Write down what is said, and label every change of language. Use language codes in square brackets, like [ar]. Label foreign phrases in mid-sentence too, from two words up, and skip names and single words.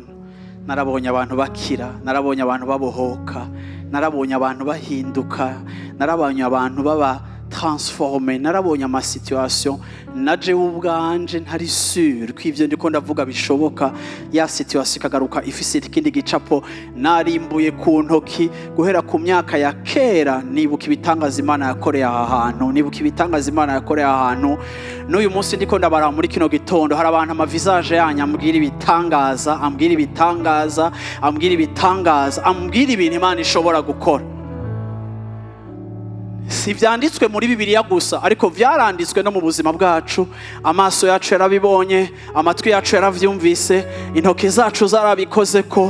[rn] Narabonye abantu bakira, narabonye abantu babohoka, narabonye abantu bahinduka, narabonye abantu baba transformer, narabonye ama situation naje ubwanje ntari sûr ko ivyo ndiko ndavuga bishoboka. Ya situation ikagaruka ifise ikindi gicapo narimbuye ku ntoki guhera ku myaka ya kera. Nibuka ibitangaza Imana yakoreye aha hantu, nibuka ibitangaza Imana yakoreye aha hantu. N'uyu munsi ndiko ndabara muri kino gitondo hari abantu ama visage yanyu ambwira ibitangaza, ambwira ibitangaza, ambwira ibitangaza, ambwira ibintu Imana ishobora gukora. Si vyanditswe muri Bibiliya gusa, ariko vyaranditswe no mu buzima bwacu. Amaso yacu yarabibonye, amatwi yacu yaravyumvise, intoki zacu zarabikozeko.